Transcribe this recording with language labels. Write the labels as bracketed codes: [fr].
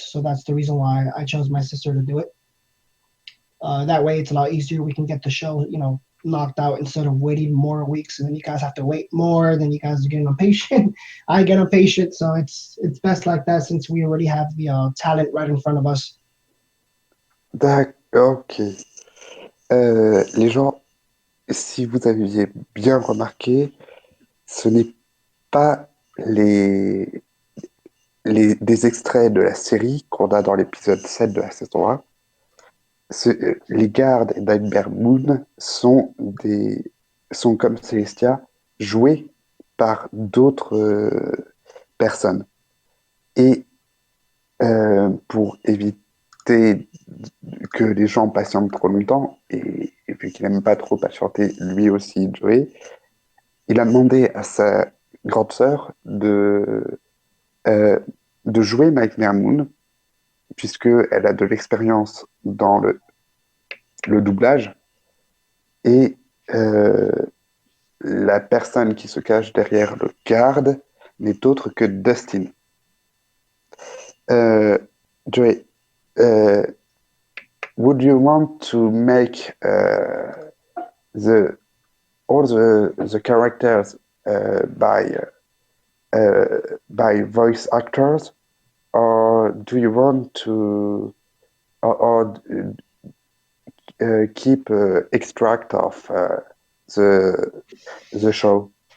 [en] So that's the reason why I chose my sister to do it. That way, it's a lot easier. We can get the show, knocked out instead of waiting more weeks, and then you guys have to wait more. Then you guys are getting impatient. I get impatient, so it's best like that since we already have the talent right in front of us. [fr] D'accord, ok. Les gens, si vous aviez bien remarqué, ce n'est pas des extraits de la série qu'on a dans l'épisode 7 de la saison 1. Les gardes d'Iceberg Moon sont comme Celestia, joués par d'autres personnes. Et pour éviter que les gens patientent trop longtemps, et vu qu'il n'aime pas trop patienter lui aussi, Joey, il a demandé à sa grande sœur euh, de jouer Nightmare Moon, puisqu'elle a de l'expérience dans le doublage, et euh, la personne qui se cache derrière le garde n'est autre que Dustin. [en] Euh, Joey, uh, would you want to make the all the characters uh, by voice actors, or do you want to or keep extract of the the show?